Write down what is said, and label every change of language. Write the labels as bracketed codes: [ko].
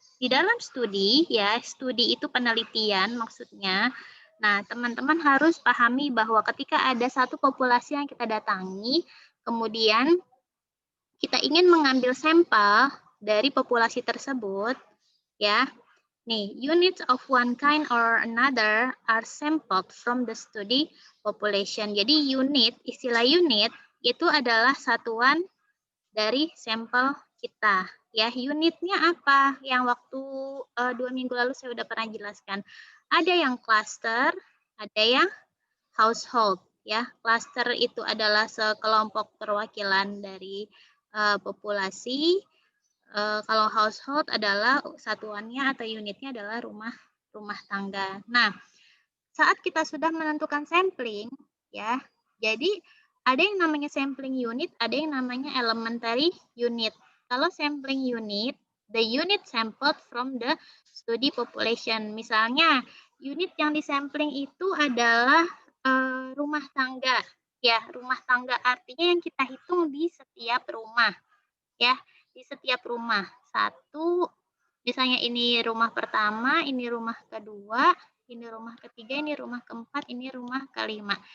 [id] Di dalam studi, ya, studi itu penelitian maksudnya. Nah, teman-teman harus pahami bahwa ketika ada satu populasi yang kita datangi, kemudian kita ingin mengambil sampel dari populasi tersebut, ya. [en] Nih, units of one kind or another are sampled from the study population. [id] Jadi unit, istilah unit itu adalah satuan dari sampel kita. Ya, unitnya apa? Yang waktu 2 minggu lalu saya udah pernah jelaskan. Ada yang cluster, ada yang household. Ya, cluster itu adalah sekelompok perwakilan dari populasi. Kalau household adalah satuannya atau unitnya adalah rumah tangga. Nah, saat kita sudah menentukan sampling, ya, jadi ada yang namanya sampling unit, ada yang namanya elementary unit. Kalau sampling unit, [en] the unit sampled from the study population. [id] Misalnya, unit yang disampling itu adalah rumah tangga. Ya, rumah tangga artinya yang kita hitung di setiap rumah. Ya, di setiap rumah. Satu, misalnya ini rumah pertama, ini rumah kedua, ini rumah ketiga, ini rumah keempat, ini rumah kelima.